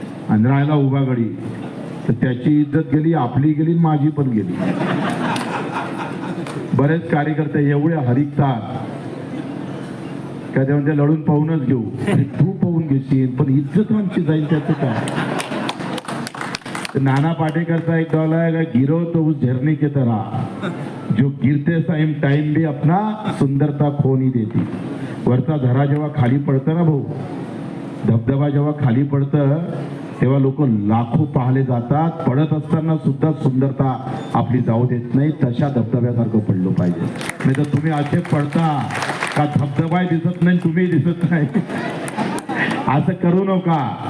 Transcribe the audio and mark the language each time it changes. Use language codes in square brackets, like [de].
[mr] आणि राहिला उभा गडी तर त्याची इज्जत गेली, आपली गेली, माझी पण गेली. बरेच कार्यकर्ते एवढे हरिकतात का ते म्हणजे लढून पाहूनच घेऊ, तू पाहून घेशील पण इज्जत आमची जाईल, त्याचं काय. [hi] नाना पाटेकरचा एक डॉल है, गिरो तो उस झरने की तरह जो गिरते टाइम भी अपना सुंदरता खो नहीं देती. [mr] वरचा झरा जेव्हा खाली पडतं ना भाऊ, धबधबा जेव्हा खाली पडतं तेव्हा लोक लाखो पाहिले जातात, पडत असताना सुद्धा सुंदरता आपली जाऊ देत नाही. तशा धबधब्यासारखं पडलं पाहिजे. नाही तर तुम्ही असे पडता का धबधबाही दिसत नाही, तुम्ही दिसत नाही. असं करू नका.